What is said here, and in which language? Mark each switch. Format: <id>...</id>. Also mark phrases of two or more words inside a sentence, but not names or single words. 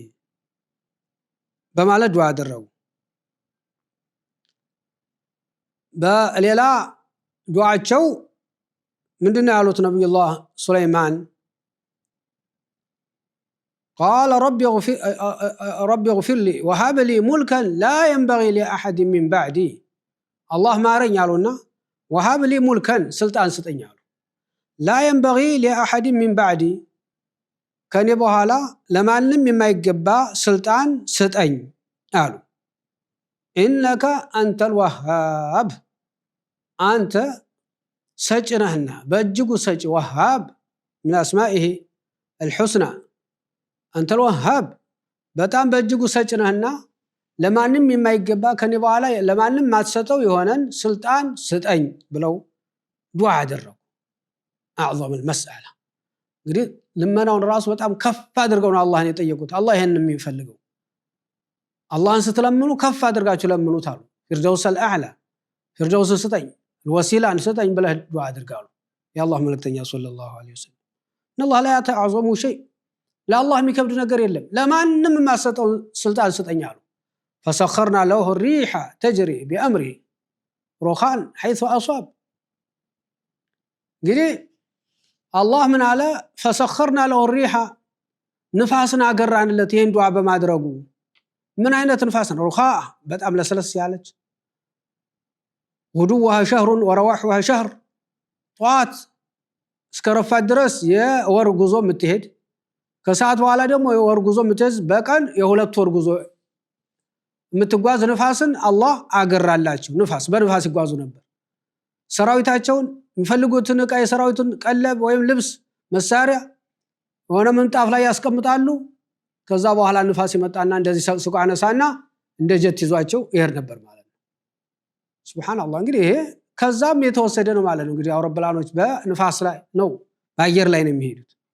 <am>በማለት ዱዓ አደረጉ። በሌላ ዱዓቸው ምንድነው ያሉት ነብዩላህ ሱለይማን</am> <ar>قال رب اغفر لي وهب لي ملكا لا ينبغي لأحد من بعدي الله</ar> <am>ማረኝ አሉና</am> <ar>وهب لي ملكا</ar> <am>ስልጣን ስጠኝ አሉ لا</am> <ar>ينبغي لأحد من بعدي</ar> <am>ከኔ በኋላ ለማንም የማይገባ ስልጣን ስጠኝ አሉ</am> <ar>إنك أنت الوهاب</ar> <am>አንተ ሰጪ ነህና በእጅጉ ሰጪ ወሃብ</am> <ar>من أسمائه الحسنى أنت</ar> <am>الوهاب በጣም በእጅጉ ሰጪ ነህና ለማንም የማይገባ ከኔ በኋላ ለማንም ማትሰጠው የሆነን ስልጣን ስጠኝ ብለው ዱዓ አደረጉ أعظم المسألة እንግዲህ ልመናውን ራሱ በጣም ከፍ አድርገው ነው አላህን የጠየቁት አላህ ይሄን የሚፈልገው አላህን ስትለምኑ ከፍ አድርጋችሁ ለምኑት አሉ ፊርደውስ الأعلى ፊርደውስ ስጠኝ ወሲላን ስጠኝ ብለህ ዱዓ አድርጋሉ የአላህ መልእክተኛ</am> <ar>صلى الله عليه وسلم الله لا يعظم شيء</ar> <am>ለአላህ የሚከብድ ነገር የለም ለማንም የማሰጠው ስልጣን ስጠኝ አሉ</am> <ar>فسخرنا له الريح تجري بأمره رخاء حيث أصاب</ar> <am>እንግዲህ አላህ ምን አለ</am> <ar>فسخرنا له الريح</ar> <am>ንፋስን አገራንለት ይሄን ዱዓ በማድረጉ ምን አይነት ንፋስ ነው رخاء በጣም ለስለስ ያለች</am> <ar>غدوها شهر ورواحها شهر طوات</ar> <am>እስከ ረፋት ድረስ የወር ጉዞ የምትሄድ ከሰዓት በኋላ ደግሞ የወር ጉዞ የምትይዝ በቀን የሁለት ወር ጉዞ የምትጓዝ ንፋስን አላህ አገራላቸው ንፋስ በንፋስ ይጓዙ ነበር ሰራዊታቸውን የሚፈልጉትን ዕቃ የሰራዊቱን ቀለብ ወይም ልብስ መሳሪያ ሆነ ምንጣፍ ላይ ያስቀምጣሉ ከዛ በኋላ ንፋስ ይመጣና እንደዚህ ሰቅስቆ አነሳና እንደ ጀት ይዟቸው ይሄድ ነበር ማለት ነው ሱብሃንአላህ እንግዲህ ይሄ ከዛም የተወሰደ ነው ማለት ነው እንግዲህ አውሮፕላኖች በንፋስ ላይ ነው በአየር ላይ ነው የሚሄዱት</am>